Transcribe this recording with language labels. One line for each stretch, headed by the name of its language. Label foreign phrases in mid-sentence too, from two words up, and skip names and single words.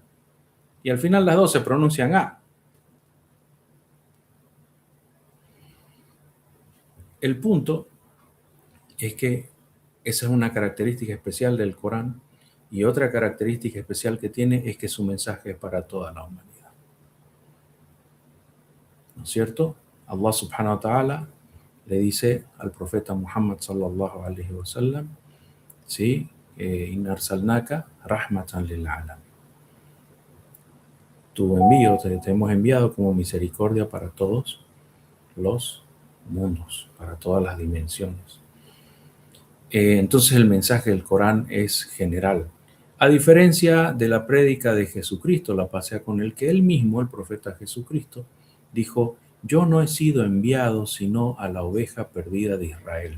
Spanish: Y al final las dos se pronuncian A. El punto es que esa es una característica especial del Corán, y otra característica especial que tiene es que su mensaje es para toda la humanidad. ¿No es cierto?
Arabic: الله سبحانه وتعالى
Spanish: le dice al profeta Muhammad
Arabic: صلى الله عليه وسلم,
Spanish: ¿sí?
Arabic: إنا أرسلناك رحمة للعالم.
Spanish: Tu envío, te hemos enviado como misericordia para todos los mundos, para todas las dimensiones. Entonces el mensaje del Corán es general. A diferencia de la prédica de Jesucristo, la pasea con el que él mismo, el profeta Jesucristo, dijo, yo no he sido enviado sino a la oveja perdida de Israel.